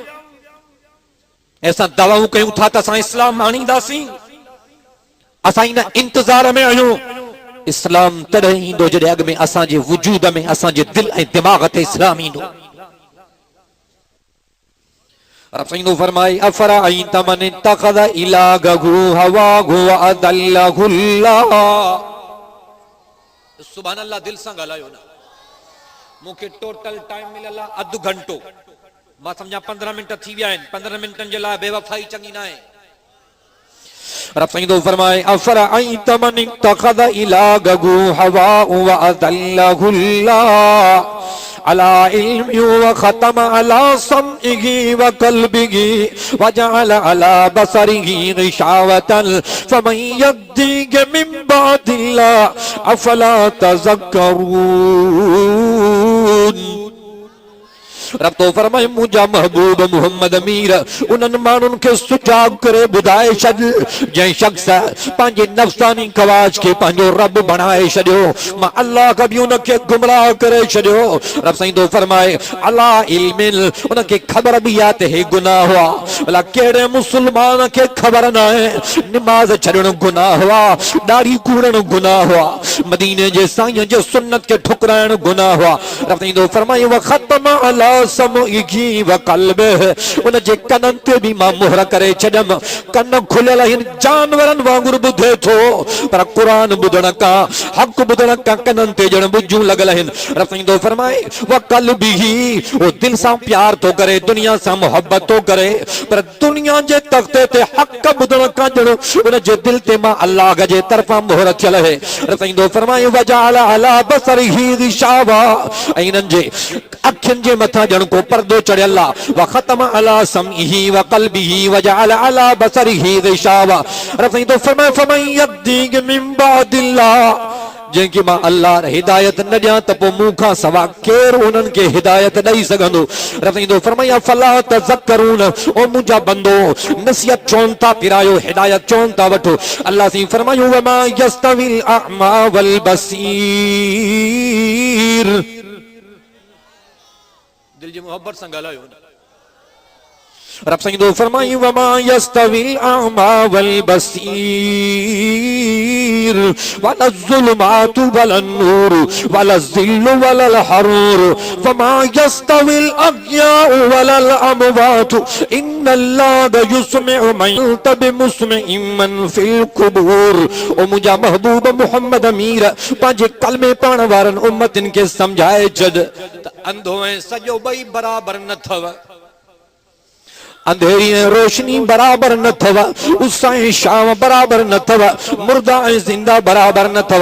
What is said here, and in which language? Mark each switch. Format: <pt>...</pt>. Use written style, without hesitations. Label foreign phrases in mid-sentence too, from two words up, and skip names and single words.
<sd>असां दवाऊं कयूं था त असां इस्लाम आणींदासीं। असां इन इंतज़ार में आहियूं इस्लाम तॾहिं ईंदो जॾहिं अॻ में असांजे वजूद में, असांजे दिल ऐं दिमाग़ ते इस्लाम ईंदो। रब साईं फरमाए</sd> <ar>أفرأيت من اتخذ إلهه هواه وأضله الله. سبحان الله,</ar> <sd>दिल सां ॻाल्हायो ना। मूंखे</sd> <en>total time</en> <sd>मिलियल आहे 1/2 घंटो, मां सम्झा 15 मिंट थी विया आहिनि। 15 मिंटनि जे लाइ बेवफ़ाई चङी न आहे। रब साईं फरमाए</sd> <ar>أفرأيت من اتخذ إلهه هواه وأضله الله على علم وختم على سمعه وقلبه وجعل على بصره غشاوة فمن يهديه من بعد الله أفلا تذكرون.</ar> <sd>रब तो फरमाए मुंहिंजा महबूब मोहम्मद अमीर उन्हनि माण्हुनि खे सुजाग करे ॿुधाए छॾ जंहिं शख़्स पंहिंजे नफ़्सानी ख़वाहिश खे पंहिंजो रब बणाए छॾियो, मां अल्लाह कभी उनखे गुमराह करे छॾियो। रब साईं तो फरमाए</sd> <ar>على علم,</ar> <sd>उनखे ख़बर बि आहे त हे गुनाह हुआ। भला कहिड़े मुस्लमान खे ख़बर न आहे निमाज़ छॾणु गुनाह हुआ, ॾाढ़ी कूड़णु गुनाह हुआ, मदीने जे साईं जे सुन्नत खे ठुकराइणु गुनाह हुआ। रब साईं तो फरमाए</sd> <ar>وختم على سمعه وقلبه,</ar> <sd>उन जे कननि ते बि मां मुहर करे छॾियमि। कन खुलियल आहिनि, जानवरनि वांगुरु ॿुधे थो, पर क़ुरान ॿुधण खां, हक़ ॿुधण खां कननि ते ॼण बुझूं लॻल आहिनि। रब साईं तो फरमाए</sd> <ar>وقلبه,</ar> <sd>वो दिल सां प्यार थो करे, दुनिया सां मोहब्बत थो करे, पर दुनिया जे तख़्ते ते हक़ ॿुधण खां ॼण उन जे दिल ते मां अल्लाह जे तरफ़ां मुहर थियल आहे। रब साईं तो फरमाए</sd> <ar>وجعل على بصره غشاوة,</ar> <sd>ऐं इन्हनि जे अखियुनि जे मथां ॼण को पर्दो चढ़ियल आहे।</sd> <ar>وختم على سمعه وقلبه وجعل على بصره غشاوة.</ar> <sd>रब साईं तो फरमाए</sd> <ar>فمن يهديه من بعد الله,</ar> <sd>जंहिंखे मां अल्लाह हिदायत न ॾियां त पोइ मूं खां सवा केरु उन्हनि खे हिदायत ॾेई सघंदो। रब साईं तो फरमाए</sd> <ar>فلا تذكرون,</ar> <sd>ओ मुंहिंजा बंदो नसीहत चवनि था पिरायो, हिदायत चवनि था वठो। अल्लाह साईं फरमायो</sd> <ar>وما يستوي الأعمى والبصير,</ar> <sd>दिल जी मोहब्बत सां ॻाल्हायो। रब साईं तो फरमाई</sd> <ar>وما يستوي الأعمى والبصير ولا الظلمات ولا النور ولا الظل ولا الحرور وما يستوي الأحياء ولا الأموات إن الله يسمع من بمسمع من في القبور.</ar> <sd>ओ मुंहिंजा महबूब मोहम्मद अमीर पंहिंजे कलमे पढ़ण वारनि उम्मतिन खे समझाए छॾ त अंधो ऐं सॼो ॿई बराबरि न अथव, अंधेरी ऐं रोशनी बराबर न थव, उस ऐं शाम बराबर न थव, मुर्दा ऐं ज़िंदा बराबर न थव।</sd>